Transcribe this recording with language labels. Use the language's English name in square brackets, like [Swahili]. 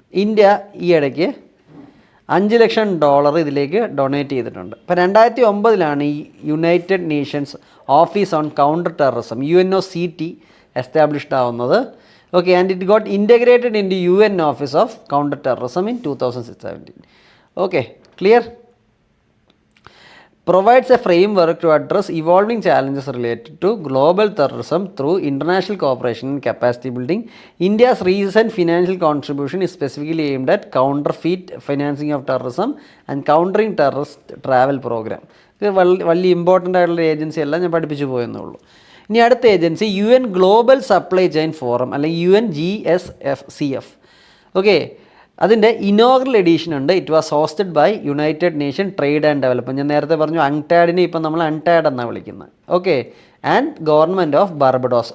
[Malayalam] India ഈ ഇടയ്ക്ക് $5 ലക്ഷം ഇതിലേക്ക് ഡൊണേറ്റ് ചെയ്തിട്ടുണ്ട്. അപ്പോൾ 2009 ഈ United Nations office on counter terrorism UNOCT established ആവുന്നത്. [English] Okay, and it got integrated into UN office of counter terrorism in 2017. Okay, clear? provides a framework to address evolving challenges related to global terrorism through international cooperation and capacity building. India's recent financial contribution is specifically aimed at counterfeit financing of terrorism and countering terrorist travel program. [Malayalam] ഇത് വലിയ important ആയിട്ടുള്ള agency അല്ല, ഞാൻ പഠിപ്പിച്ചു പോയെന്നുള്ളൂ. ഇനി അടുത്ത agency UN global supply chain forum അല്ലെങ്കിൽ UNGSCF. [English] okay, [Malayalam] അതിൻ്റെ ഇനോഗ്രൽ എഡീഷൻ ഉണ്ട്. [English] It was hosted by united nation trade and development. [Malayalam] ഞാൻ നേരത്തെ പറഞ്ഞു അൺടാഡിനെ ഇപ്പം നമ്മൾ അൺടാഡ് എന്നാണ് വിളിക്കുന്നത്. Okay, [English] And government of Barbados.